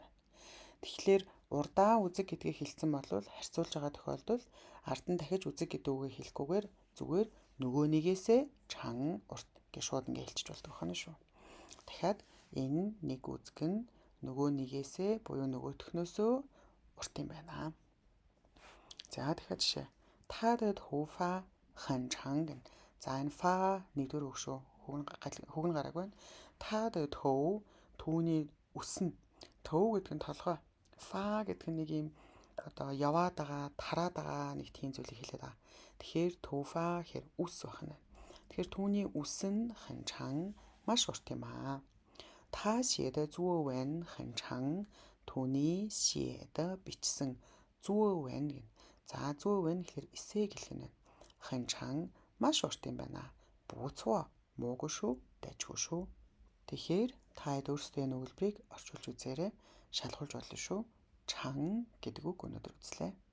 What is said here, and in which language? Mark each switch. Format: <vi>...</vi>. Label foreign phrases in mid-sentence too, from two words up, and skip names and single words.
<mn>Тэгэхээр урдаа үзэг гэдгийг хэлсэн бол харьцуулж байгаа тохиолдолд ард нь дахиж үзэг гэдэг үгээ хэлэхгүйгээр зүгээр нөгөө нэгээсээ чан урт гэж шууд ингээ хэлчих болдог байна шүү. Дахиад энэ нэг үзэг нь нөгөө нэгээсээ буюу нөгөөхнөөсөө урт юм байна. За дахиад жишээ.</mn> <zh>他的头发很长 гэнэ.</zh> <mn>За энэ фа нэгдүгээр үг шүү. Хөг нь гараагүй байна.</mn> <zh>他的头</zh> <mn>түүний үс нь төв гэдэг нь толгой. Фа гэдэг нь нэг юм одоо яваад байгаа, тараад байгаа нэг тийм зүйлийг хэлээд байгаа. Тэгэхээр төфа гэхээр үс байна. Тэгэхээр түүний үс нь</mn> <zh>很长</zh> <mn>маш урт юм аа.</mn> <zh>他写的作文很长 түүний 写的 бичсэн 作文 гэнэ.</zh> <mn>За 作文 гэхээр эссе гэлэнэ.</mn> <zh>很长</zh> <mn>маш урт юм байна. 不错 муугүй шүү, дайчгүй шүү. Тэгэхээр та өөрсдөө энэ өгүүлбэрийг орчуулж үзээрэй. Шалгуулж болно шүү. Чан гэдэг үг өнөөдөр үзлээ.</mn>